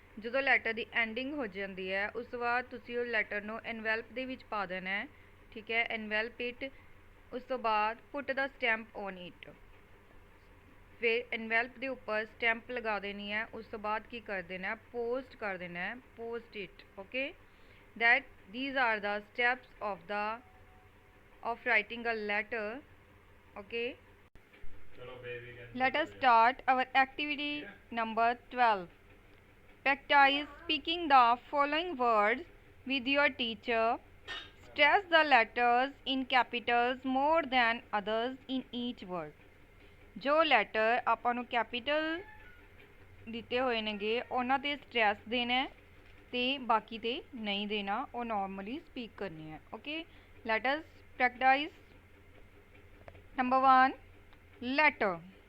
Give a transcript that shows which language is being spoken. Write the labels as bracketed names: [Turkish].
[Punjabi] ਜਦੋਂ ਲੈਟਰ ਦੀ ਐਂਡਿੰਗ ਹੋ ਜਾਂਦੀ ਹੈ ਉਸ ਤੋਂ ਬਾਅਦ ਤੁਸੀਂ ਉਹ ਲੈਟਰ ਨੂੰ ਐਨਵੈਲਪ ਦੇ ਵਿੱਚ ਪਾ ਦੇਣਾ ਹੈ, ਠੀਕ ਹੈ, [English] Envelope it. [Punjabi] ਉਸ ਤੋਂ ਬਾਅਦ [English] put the stamp on it, [Punjabi] ਫਿਰ ਐਨਵੈਲਪ ਦੇ ਉੱਪਰ ਸਟੈਂਪ ਲਗਾ ਦੇਣੀ ਹੈ। ਉਸ ਤੋਂ ਬਾਅਦ ਕੀ ਕਰ ਦੇਣਾ? ਪੋਸਟ ਕਰ ਦੇਣਾ ਹੈ, [English] Post it. Okay, that these are the steps of writing a letter. Okay, let us start our activity number 12. Practice speaking the following words with your teacher. Stress the letters in capitals more than others in each word. [Punjabi] ਜੋ letter ਆਪਾਂ ਨੂੰ capital ਦਿੱਤੇ ਹੋਏ ਨੇਗੇ ਉਹਨਾਂ 'ਤੇ stress ਦੇਣਾ ਤੇ ਬਾਕੀ ਤੇ ਨਹੀਂ ਦੇਣਾ, ਉਹ ਨੋਰਮਲੀ ਸਪੀਕ ਕਰਨੀ ਹੈ। [English] Okay, let us practice. Number 1, letter.